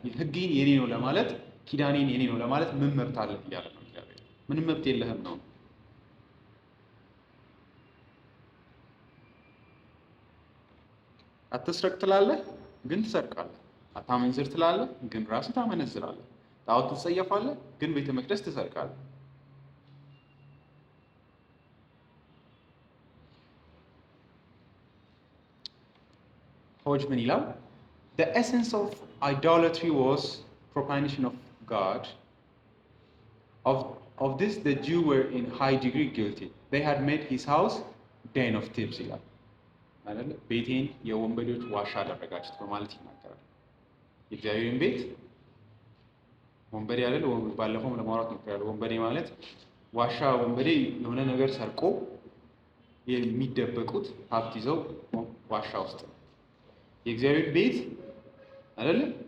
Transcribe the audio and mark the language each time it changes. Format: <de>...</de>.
<am>ሕጌን የኔ ነው ለማለት ኪዳኔን የኔ ነው ለማለት ምን መብት አለህ እያለ ነው እግዚአብሔር። ምንም መብት የለህም ነው። አትስረቅ ትላለህ፣ ግን ትሰርቃለህ። አታመንዝር ትላለህ፣ ግን ራስህ ታመነዝራለህ። ጣዖት ትጸየፋለህ፣ ግን ቤተ መቅደስ ትሰርቃለህ። ሆጅ ምን ይላል?</am> <en>The essence of idolatry was profanation of God. Of this the Jews were in high degree guilty. They had made his house den of thieves</en> <am>ይላል አይደል? ቤቴን የወንበዴዎች ዋሻ አደረጋችሁት በማለት ይናገራል። የእግዚአብሔርን ቤት ወንበዴ አይደል? ባለፈው ለማውራት ሞክሬያለሁ። ወንበዴ ማለት ዋሻ፣ ወንበዴ የሆነ ነገር ሰርቆ የሚደበቁት ሀብት ይዘው ዋሻ ውስጥ ነው። የእግዚአብሔር ቤት አይደል?</am>